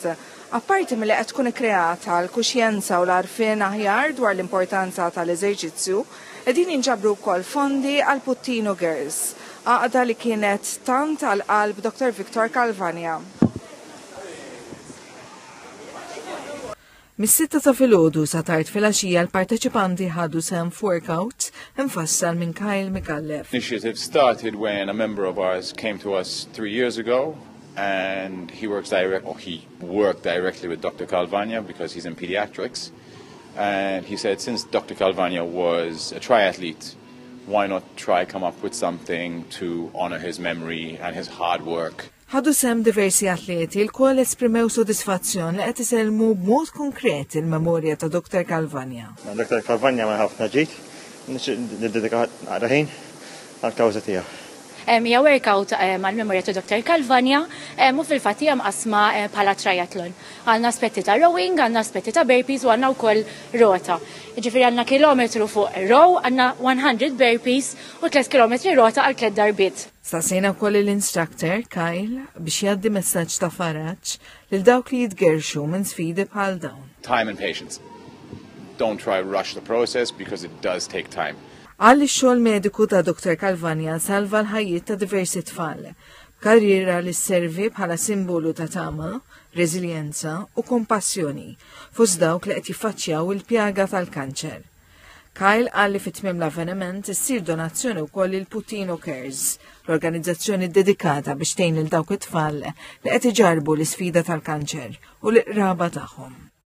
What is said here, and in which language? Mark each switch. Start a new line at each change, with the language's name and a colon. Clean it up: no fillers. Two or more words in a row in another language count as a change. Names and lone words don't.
Maltese: Apparti milli qed tkun ikkreata l-kuxjenza u l-għarfien aħjar dwar l-importanza tal-eżerċizzju, qegħdin jinġabru wkoll fondi għal Puttino Girls, għaqda li kienet tant għal qalb Dr. Victor Calvagna. Mis-6 ta' filgħodu sa tard filgħaxija l-parteċipanti ħadu sehem f'workout infassal minn Kyle Micallef.
English: Initiative started when a member of ours came to us 3 years ago and he worked directly with Dr. Calvagna because he's in pediatrics, and he said since Dr. Calvagna was a triathlete, why not try come up with something to honor his memory and his hard work.
Maltese: Ħadu sehem diversi atleti l-kol esprimew sodisfazzjon li qed iselmu b'mod konkret il-memorja ta' Dr. Calvagna. Dr. Calvagna ma ħafna ġid, niddedika ħin għall-kawża tiegħu. Hija workout mal-memorja ta' Dr. Calvagna u fil-fatt hija mqasma bħala triathlon. Għandna aspetti ta' rowing, għandna aspetti ta' burpees u għandna wkoll rota. Jiġifieri għandna kilometru fuq row, għandna 100 burpees u 3 kilometri rota għal 3 darbiet. Stasejna wkoll l-instructor Kyle biex jgħaddi messaġġ ta' faraġġ lil dawk li jitgerxu minn sfidi bħal dawn.
English: Time and patience. Don't try to rush the process because it does take time.
Maltese: Għalli x-xogħol mediku ta' Dr. Calvagna salva l-ħajjiet ta' diversi tfal, karriera li sservi bħala simbolu ta' tama, reżiljenza u kompassjoni fost dawk li qed jiffaċċjaw il-pjaga tal-kanċer. Kyle għalli fit-tmiem l-avveniment issir donazzjoni wkoll il Puttino Cares, l-organizzazzjoni dedikata biex tgħin lil dawk it-tfal li qed iġarbu l-isfida tal-kanċer u l-qraba tagħhom.